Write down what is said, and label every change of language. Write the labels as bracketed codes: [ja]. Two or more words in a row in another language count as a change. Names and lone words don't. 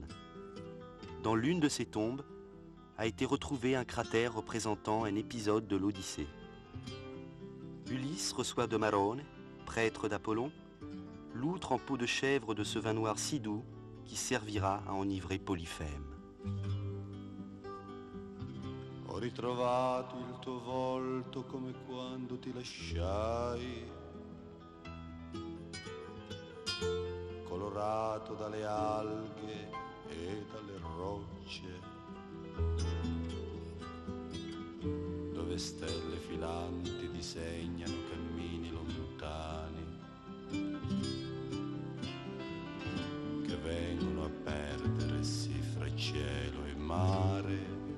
[fr] Dans l'une de ces tombes a été retrouvé un cratère représentant un épisode de l'Odyssée. Ulysse reçoit de Marone, prêtre d'Apollon, l'outre en peau de chèvre de ce vin noir si doux qui servira à enivrer Polyphème. [it] Ho ritrovato il tuo volto come quando ti lasciai, colorato dalle alghe e dalle rocce, dove stelle filanti disegnano cammini lontani che vengono a perdersi fra cielo e mare.